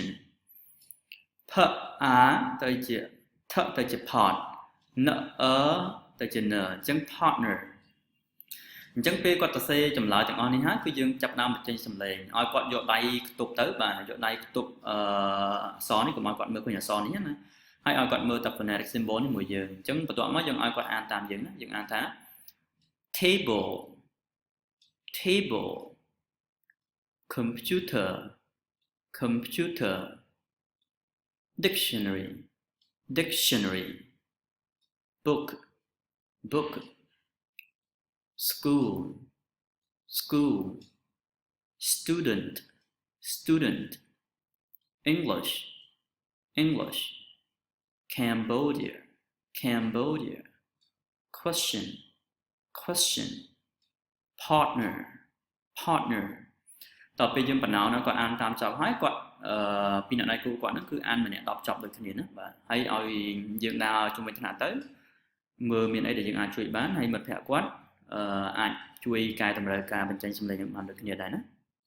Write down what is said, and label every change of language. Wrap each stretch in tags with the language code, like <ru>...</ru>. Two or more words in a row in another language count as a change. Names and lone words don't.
<km>ផអាទៅជាថទៅជា part ណទៅជា n អញ្ចឹង partner អញ្ចឹងពេលគាត់សរសេរចម្លើយទាំងអស់នេះហើយគឺយើងចាប់ដើមបញ្ចេញសំឡេងឲ្យគាត់យកដៃខ្ទប់ទៅបាទយកដៃខ្ទប់អក្សរនេះកុំឲ្យគាត់មើលឃើញអក្សរនេះណាហើយឲ្យគាត់មើលតែ</km> <en>phonetic symbol</en> <km>នេះមួយយើងអញ្ចឹងបន្ទាប់មកយើងឲ្យគាត់អានតាមយើងណាយើងអានថា</km> <en>table computer dictionary book school student English Cambodia question partner</en> <km>តទៅពេលយើង បណ្ណោណាគាត់អានតាមចប់ហើយគាត់ពីអ្នកដៃគូគាត់ហ្នឹងគឺអានម្នាក់10ចប់ដូចគ្នាណាបាទហើយឲ្យយើងដើរជុំវិញថ្នាក់ទៅមើលមានអីដែលយើងអាចជួយបានហើយមិត្តភក្តិគាត់អាចជួយកែតម្រូវការបញ្ចេញសម្លេងបានដូចគ្នាដែរណា</km>